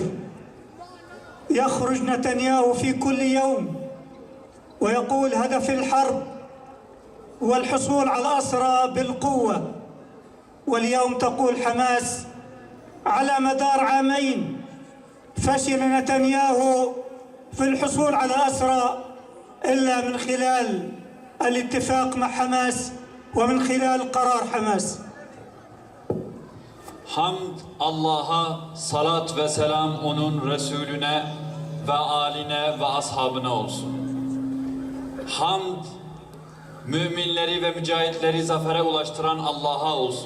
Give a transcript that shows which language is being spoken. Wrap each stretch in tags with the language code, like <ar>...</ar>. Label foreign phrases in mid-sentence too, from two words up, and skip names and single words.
<ar>يخرج نتنياهو في كل يوم ويقول هدف الحرب هو الحصول على الأسرى بالقوة، واليوم تقول حماس على مدار عامين فشل نتنياهو في الحصول على أسرى إلا من خلال الاتفاق مع حماس ومن خلال قرار حماس.</ar> <tr>Hamd Allah'a, salat ve selam onun Resulüne ve aline ve ashabına olsun. Hamd müminleri ve mücahitleri zafere ulaştıran Allah'a olsun.</tr>